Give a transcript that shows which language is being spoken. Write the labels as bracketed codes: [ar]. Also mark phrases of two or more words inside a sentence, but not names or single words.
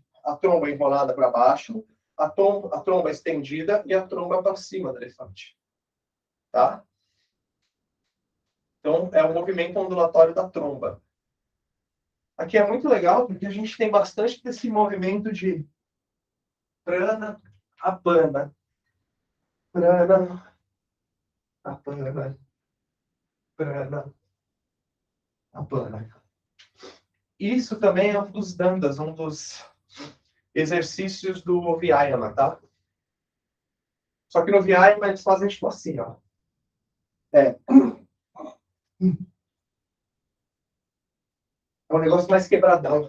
[pt] A tromba enrolada para baixo, a tromba estendida e a tromba para cima do elefante. Tá? Então, é o movimento ondulatório da tromba. Aqui é muito legal, porque a gente tem bastante desse movimento de prana, apana. Prana, Apana, prana, apana. Isso também é um dos dandas, um dos exercícios do Vyayama, tá? Só que no Vyayama eles fazem tipo assim, ó. É. É um negócio mais quebradão.